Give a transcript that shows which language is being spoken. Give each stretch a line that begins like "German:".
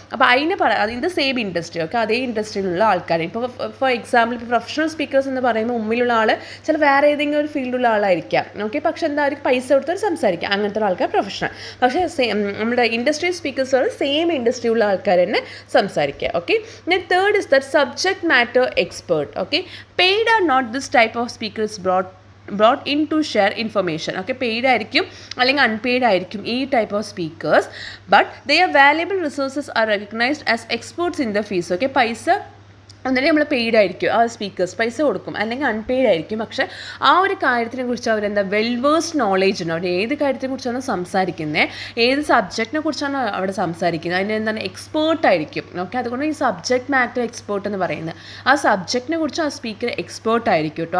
Malayalam: അപ്പോൾ അതിൻ്റെ same industry, okay, അതേ ഇൻഡസ്ട്രിയിലുള്ള ആൾക്കാർ. ഇപ്പോൾ ഫോർ എക്സാമ്പിൾ ഇപ്പോൾ പ്രൊഫഷണൽ സ്പീക്കേഴ്സ് എന്ന് പറയുമ്പോൾ മുമ്പിലുള്ള ആൾ ചില വേറെ ഏതെങ്കിലും ഒരു ഫീൽഡിലുള്ള ആളായിരിക്കാം, ഓക്കെ, പക്ഷേ എന്താ അവർക്ക് പൈസ കൊടുത്തവർ സംസാരിക്കാം, അങ്ങനത്തെ ആൾക്കാർ പ്രൊഫഷണൽ. പക്ഷേ നമ്മുടെ ഇൻഡസ്ട്രി സ്പീക്കേഴ്സ് സെയിം ഇൻഡസ്ട്രിയുള്ള ആൾക്കാർ തന്നെ സംസാരിക്കുക.
English: Okay, then third is that subject matter expert. Okay, paid or not, this type of speaker is brought in to share information. Okay, paid
Malayalam: ആയിരിക്കും അല്ലെങ്കിൽ അൺപെയ്ഡ് ആയിരിക്കും ഈ
English: Type of speakers, but their valuable resources are recognized as experts in the field.
Malayalam: Okay, പൈസ ഒന്നിനെ നമ്മൾ paid ആയിരിക്കും, ആ speakers പൈസ കൊടുക്കും, അല്ലെങ്കിൽ അൺപെയ്ഡ് ആയിരിക്കും. പക്ഷേ ആ ഒരു കാര്യത്തിനെ കുറിച്ച് അവരെന്താ വെൽവേഴ്സ്ഡ് നോളേജ് ഉണ്ട്. അവർ ഏത് കാര്യത്തിനെ കുറിച്ചാണ് സംസാരിക്കുന്നത്, ഏത് സബ്ജക്റ്റിനെ കുറിച്ചാണ് അവിടെ സംസാരിക്കുന്നത്, അതിന് എന്താണ് എക്സ്പേർട്ടായിരിക്കും. ഓക്കെ, അതുകൊണ്ട് ഈ സബ്ജക്റ്റ് മാറ്റർ എക്സ്പേർട്ട് എന്ന് പറയുന്നത് ആ സബ്ജക്റ്റിനെ കുറിച്ച് ആ സ്പീക്കർ എക്സ്പേർട്ട് ആയിരിക്കും കേട്ടോ.